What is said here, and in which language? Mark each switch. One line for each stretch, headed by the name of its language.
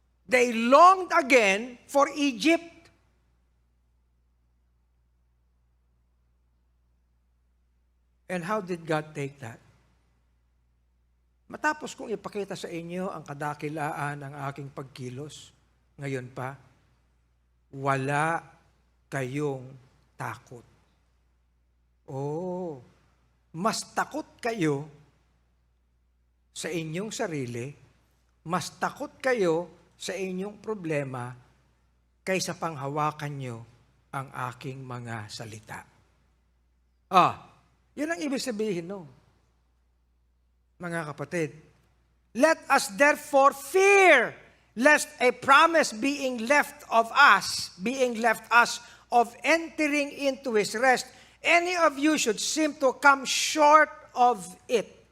English: They longed again for Egypt. And how did God take that?
Filipino: Matapos kong ipakita sa inyo ang kadakilaan ng aking pagkilos, ngayon pa, wala kayong takot. Oh, mas takot kayo sa inyong sarili, mas takot kayo sa inyong problema kaysa panghawakan nyo ang aking mga salita. Yun ang ibig sabihin, no? Mga kapatid,
English: let us therefore fear, lest a promise being left us of entering into his rest, any of you should seem to come short of it.